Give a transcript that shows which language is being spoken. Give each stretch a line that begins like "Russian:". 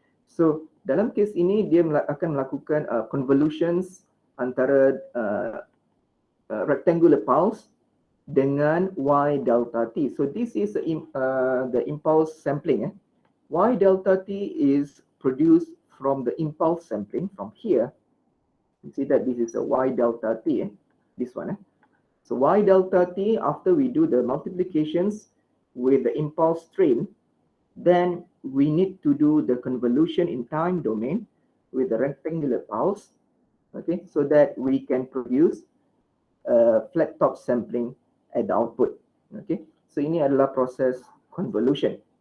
Malay: So dalam kes ini dia akan melakukan convolutions antara rectangular pulse dengan y delta t.
English: So this is the impulse sampling. Y delta t is produced from the impulse sampling from here. You see that this is a y delta t, this one. So y delta t, after we do the multiplications with the impulse train, then we need to do the convolution in time domain with the rectangular pulse, okay, so that we can produce flat top sampling at the output.
Malay: Okay, so ini adalah proses convolution.